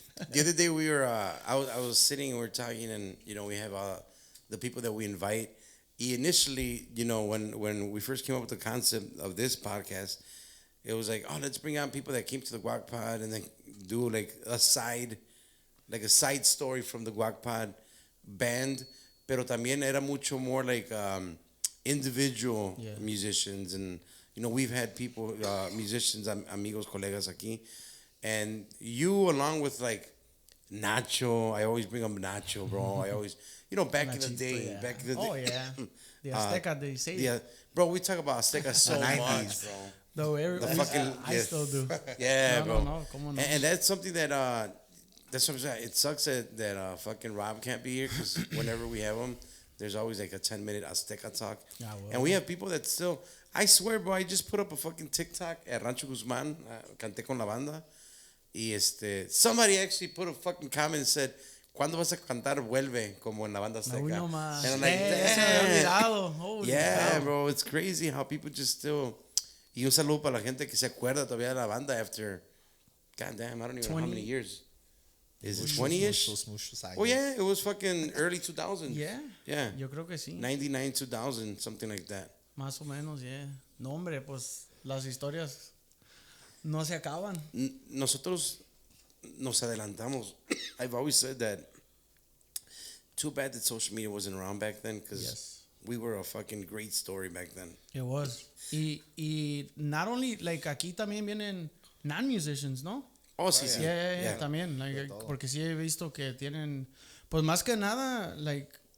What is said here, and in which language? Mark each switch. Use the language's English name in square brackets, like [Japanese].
[English] The other day we were, I was sitting and we were talking, and, you know, we have the people that we invite. Initially, you know, when we first came up with the concept of this podcast, it was like, oh, let's bring on people that came to the Guac Pod and then do like a side story from the Guac Pod band. [Spanish] Pero también era mucho [English] more like individual musicians. And, you know, we've had people, musicians, [Spanish] amigos, colegas aquí. [English] And you, along with like Nacho, I always bring up Nacho, bro. I always, you know, back in the day. Oh, yeah. The Azteca, they say. Yeah, bro, we talk about Azteca so much, bro. No, I still do. Yeah, bro. No, come on. And that's something that, that's what I'm saying. It sucks that fucking Rob can't be here, because whenever we have him, there's always like a 10-minute Azteca talk. Yeah, well, and we have people that still, I swear, bro, I just put up a fucking TikTok at Rancho Guzman, [Spanish] canté con la banda. [English] Y somebody actually put a fucking comment and said, [Spanish] ¿cuándo vas a cantar Vuelve como en la banda Azteca? [English] No, man. And I'm like, damn. Yeah, cow. bro, it's crazy how people just still... [Spanish] Y un saludo para la gente que se acuerda todavía de la banda [English] after, goddamn, I don't even know how many years. Is it 20-ish? Oh, yeah, it was fucking early 2000s. Yeah. [Spanish] Yo creo que sí. [English] 99, 2000, something like that. [Spanish] Más o menos, yeah. No, hombre, pues las historias no se acaban. Nosotros nos adelantamos. [English] I've always said that. Too bad that social media wasn't around back then, because we were a fucking great story back then. It was. [Spanish] Y [English] not only, [Spanish] like, aquí también vienen non-musicians, ¿no? Oh, sí, sí. Yeah, también. Like, porque sí he visto que tienen, pues más que nada, like,